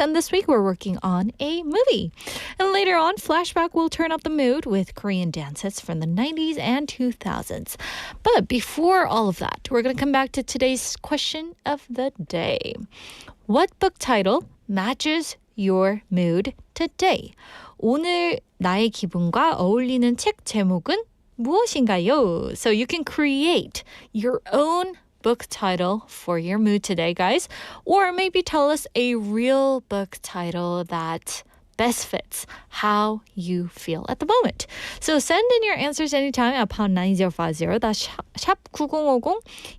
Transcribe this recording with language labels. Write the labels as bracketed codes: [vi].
[en] And this week, we're working on a movie. And later on, Flashback will turn up the mood with Korean dance hits from the 90s and 2000s. But before all of that, we're going to come back to today's question of the day. What book title matches your mood today? [ko] 오늘 나의 기분과 어울리는 책 제목은 무엇인가요? [en] So you can create your own book title for your mood today, guys. Or maybe tell us a real book title that best fits how you feel at the moment. So send in your answers anytime at pound 9050. That's [ko] 샵 9050.